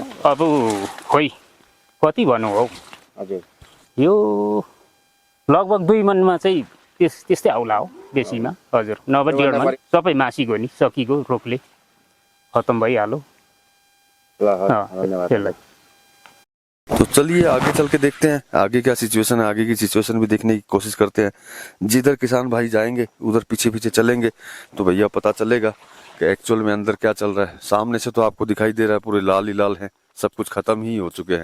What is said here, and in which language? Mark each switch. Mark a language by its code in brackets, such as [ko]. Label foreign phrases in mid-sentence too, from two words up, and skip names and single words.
[ne] अब खोइ कति भनौँ हौ, हजुर, यो लगभग 2 मनमा चाहिँ त्यस्तै आउला हो बेसीमा। हजुर, नभए 1.5 मन सबै मासिको नि, सकिएको रोगले खतम भइहाल्यो। ल अँ, धन्यवाद। त्यसलाई [hi] तो चलिए आगे चल के देखते हैं आगे क्या सिचुएशन है, आगे की सिचुएशन भी देखने की कोशिश करते हैं। जिधर किसान भाई जाएंगे उधर पीछे पीछे चलेंगे तो भैया पता चलेगा कि एक्चुअल में अंदर क्या चल रहा है। सामने से तो आपको दिखाई दे रहा है पूरे लाल ही लाल है, सब कुछ खत्म ही हो चुके हैं।